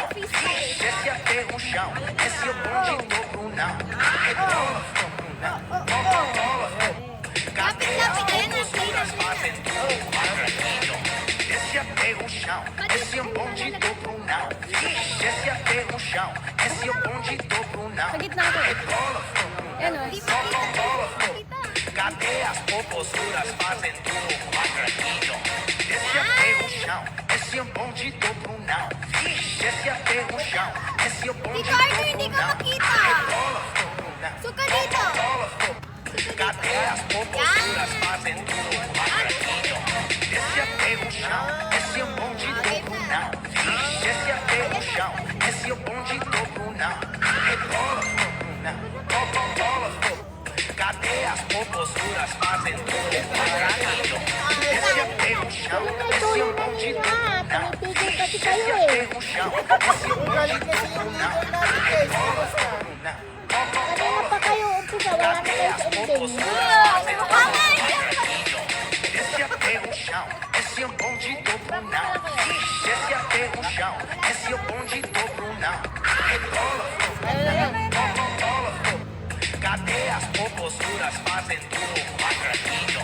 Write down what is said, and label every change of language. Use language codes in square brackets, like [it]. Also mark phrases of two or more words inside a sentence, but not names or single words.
[pt] Desce até o chão, esse é o bonde do Brunão. Rebola, cadê as popozudas fazem tudo quadradinho. Desce até o chão, esse é o bonde do Brunão. Desce até o chão, esse é o bonde do Brunão. [tl] Sa gitna ko. Yan o. [pt] Cadê as popozudas fazem tudo quadradinho. Desce até o chão, esse é o bonde do Brunão. Desce até o chão, esse é o bonde do [tl] Ricardo, hindi ka [pt] Brunão. [tl] makita. Suka dito. [pt] Cadê as popozudas fazem tudo quadradinho. Desce até o chão, esse é o bonde do Brunão. Desce até o chão, esse é o bonde do Brunão. Rebola, cadê as popozudas fazem tudo quadradinho. Desce até o chão, esse é o bonde do Brunão. Desce até o chão, esse é o bonde do Brunão. [tl] Kanina pa kayo umpisa, wala na [pt] Cadê [tl] kayo [pt] as [tl] sa ending. [pt] popozudas fazem tudo quadradinho. Desce até o chão, esse é o bonde do Brunão. Desce até o chão, esse é o bonde do Brunão. Rebola, cadê as popozudas fazem tudo quadradinho.